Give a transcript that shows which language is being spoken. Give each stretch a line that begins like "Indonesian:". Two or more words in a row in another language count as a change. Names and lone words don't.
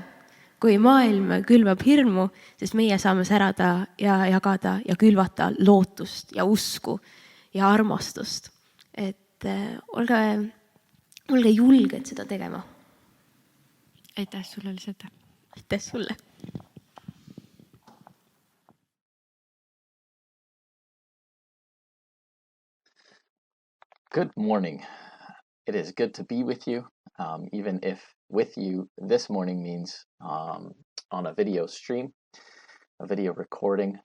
Estonian: Kui maailm külvab hirmu, siis meie saame särada ja jagada ja külvata lootust ja usku ja armastust. Et olge julged seda tegema. Aitäh sulle, Lisette. Aitäh sulle.
English: Good morning. It is good to be with you, even if with you this morning means on a video stream, a video recording.